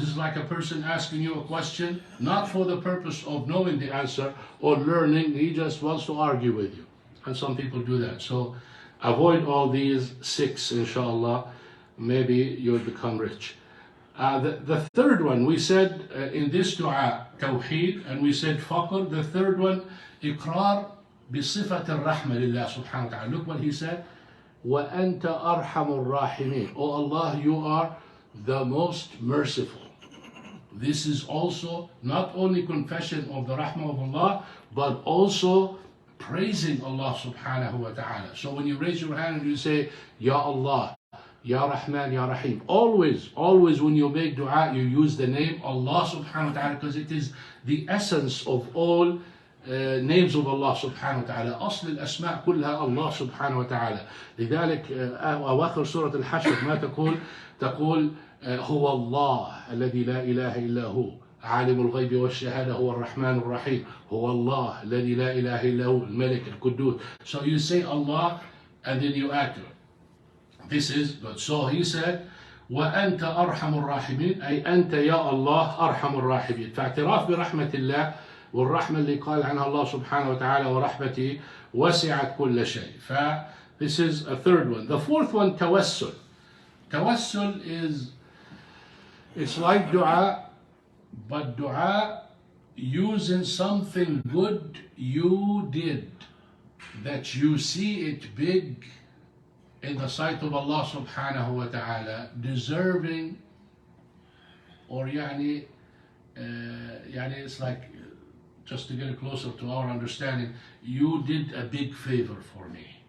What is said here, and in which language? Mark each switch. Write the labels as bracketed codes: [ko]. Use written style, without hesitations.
[en] It's like a person asking you a question, not for the purpose of knowing the answer or learning, he just wants to argue with you. And some people do that. So avoid all these 6, inshallah. Maybe you'll become rich. The third one, we said in this dua, Tawheed, and we said faqr. The third one, [ar] إقرار بصفة الرحمة لله سبحانه وتعالى. [en] Look what he said. [ar] وأنت أرحم الراحمين. [en] Oh Allah, you are the most merciful. This is also not only confession of the rahmah of Allah, but also praising Allah Subhanah wa ta'ala. So when you raise your hand and you say, Ya Allah, Ya Rahman, Ya Rahim, always when you make dua, you use the name Allah Subhanahu wa ta'ala, because it is the essence of all names of Allah Subhanahu wa ta'ala. [ar] أصل الأسماء كلها الله سبحانه وتعالى. لذلك أواخر سورة الحشر ما تقول هو الله الذي لا إله إلا هو عالم الغيب والشهادة هو الرحمن الرحيم هو الله الذي لا إله إلا هو الملك القدوس. [en] So you say Allah and then you add to it. This is good. So he said [ar] وأنت أرحم الراحمين أي أنت يا الله أرحم الراحمين. فاعتراف برحمة الله والرحمة اللي قال عنها الله سبحانه وتعالى ورحمتي وسعت كل شيء. [en] This is a third one. The fourth one, tawassul. Tawassul is, it's like dua, but dua using something good you did, that you see it big in the sight of Allah subhanahu wa ta'ala, deserving, or yani it's like, just to get it closer to our understanding, you did a big favor for me.